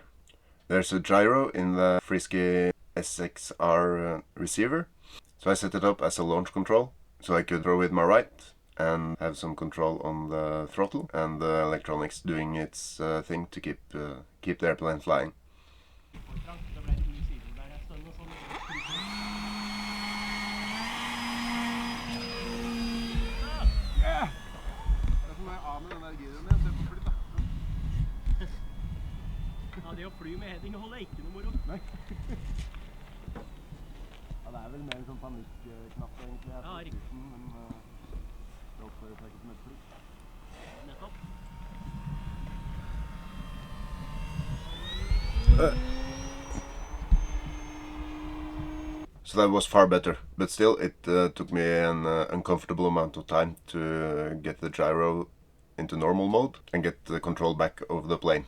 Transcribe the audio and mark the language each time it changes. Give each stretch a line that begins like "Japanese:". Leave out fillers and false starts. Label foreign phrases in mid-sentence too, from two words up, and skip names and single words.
English: There's a gyro in the FrSky S6R receiver, so I set it up as a launch control, so I could throw with my right and have some control on the throttle and the electronics doing its thing to keep the airplane flying.
Norwegian: Ja, det å fly med heading holder ikke noe moro. Nei. Ja, det vel mer en sånn panikknapp egentlig. Ja, riktig. Men det oppfører seg ikke som et fly. Nettopp.
English: So that was far better, but still it took me an uncomfortable amount of time to get the gyro into normal mode and get the control back over the plane.